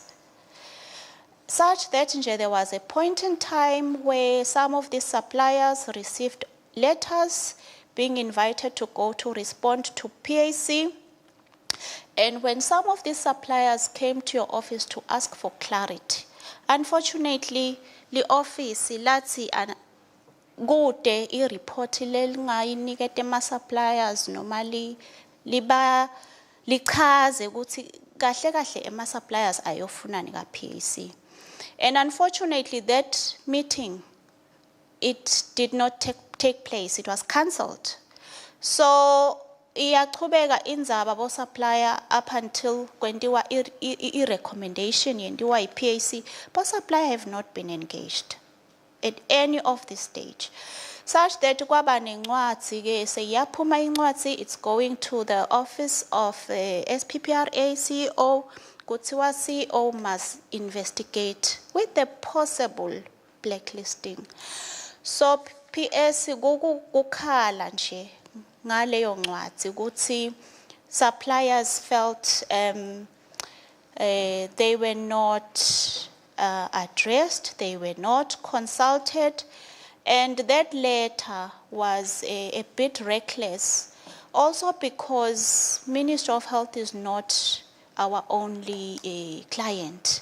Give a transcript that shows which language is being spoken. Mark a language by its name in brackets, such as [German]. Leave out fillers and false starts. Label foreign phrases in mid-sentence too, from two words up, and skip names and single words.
[English] Such that there was a point in time where some of these suppliers received letters being invited to go to respond to PAC. And when some of these suppliers came to your office to ask for clarity, unfortunately, the office [Swati] lati kude i-report lelingayinikete ama-suppliers normally liba lichaze ukuthi kahle kahle ama-suppliers ayofunani ka-PAC. [English] And unfortunately, that meeting, it did not take place. It was cancelled. So, [Swati] iyachubeka indzaba bo supplier [English] up until [Swati] kwendiwa i-recommendation yendiwa i-PAC, [English] but supplier have not been engaged at any of this stage. [Swati] Such that kwaba nencwadzi ke seyaphuma incwadzi, [English] it's going to the office of ESPPRA CEO. Kuthiwa CEO must investigate with the possible blacklisting. So PS [Swati] kukhala nje ngaleyo ncwadzi ukuthi [English] suppliers felt they were not addressed, they were not consulted, and that letter was a bit reckless. Also because Ministry of Health is not our only client.